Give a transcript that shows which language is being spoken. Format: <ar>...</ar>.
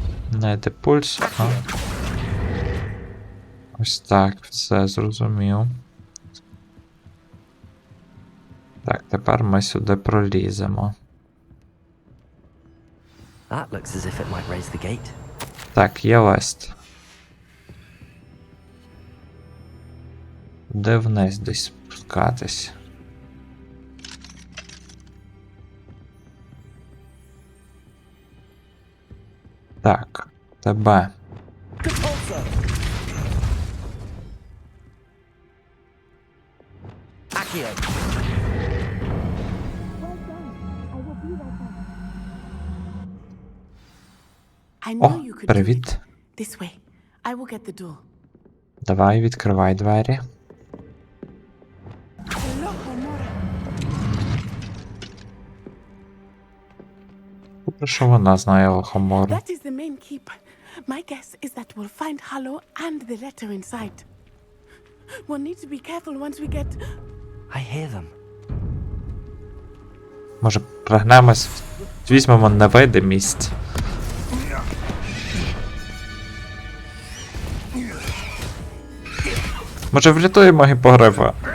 <uk>Знайти пульс. А. Ось так, все зрозумів. Так, тепер ми сюди проліземо.</uk> <en>That looks as if it might raise the gate.</en> <uk>Так, є лист. Де вниз десь спускатись? Так, тебе.</uk> <en>I</en> <uk>О,</uk> <en>know you could do</en> <uk>привіт.</uk> <en>it. This way. I will get the door.</en> <uk>Давай, відкривай двері. Добре, що вона знає лохомору.</uk> <en>That is the main keep. My guess is that we'll find Hallow and the letter inside. We'll need to be careful once we get... I hear them.</en> <uk>Може, пригнемось, візьмемо невидимість. Може, врятуємо гіпогрифа?</uk>